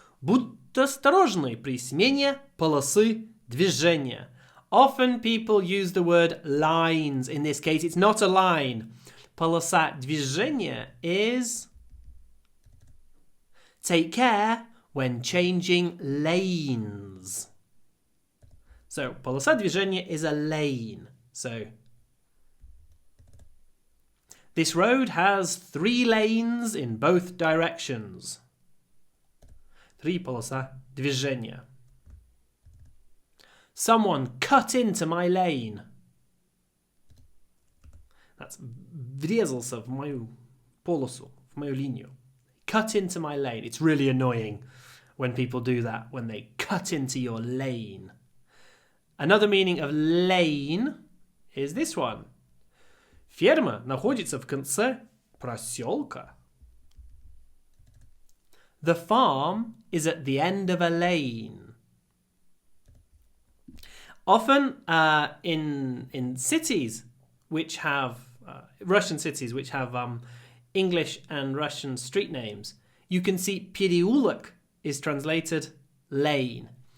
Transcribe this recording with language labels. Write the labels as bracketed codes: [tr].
[ru] Будьте осторожны при смене полосы движения. [en] Often people use the word lines. In this case, it's not a line. [ru] Полоса движения [en] is take care when changing lanes. So, [ru] полоса движения [en] is a lane. So, this road has 3 lanes in both directions. [ru] 3 полоса движения. [en] Someone cut into my lane. That's [ru] врезался в мою полосу, в мою линию. [en] Cut into my lane. It's really annoying when people do that, when they cut into your lane. Another meaning of lane is this one. [ru] Ферма находится в конце проселка. [en] The farm is at the end of a lane. Often in cities which have Russian cities which have English and Russian street names, you can see переулок is translated lane.